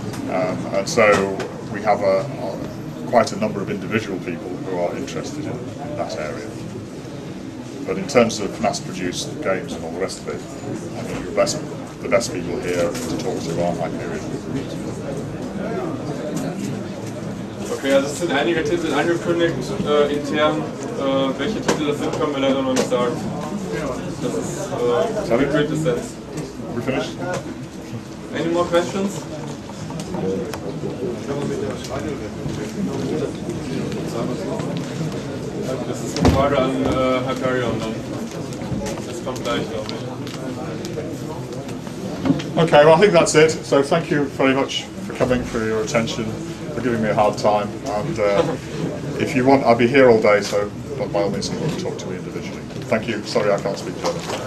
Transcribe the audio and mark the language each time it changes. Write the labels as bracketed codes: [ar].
[en] And so we have quite a number of individual people who are interested in that area. But in terms of mass-produced games and all the rest of it, I think the best people here to talk to are Hyperion. [de] Okay, also es sind einige Titel angekündigt, intern. Welche Titel das sind, können wir leider noch nicht sagen. Das ist Quintessenz. [en] We finished? Any more questions? [de] Das ist eine Frage an Hyperion dann. Das kommt gleich, glaube ich. [en] Okay, well I think that's it. So thank you very much for coming, for your attention, for giving me a hard time. And if you want, I'll be here all day, so by all means you can talk to me individually. Thank you. Sorry I can't speak German.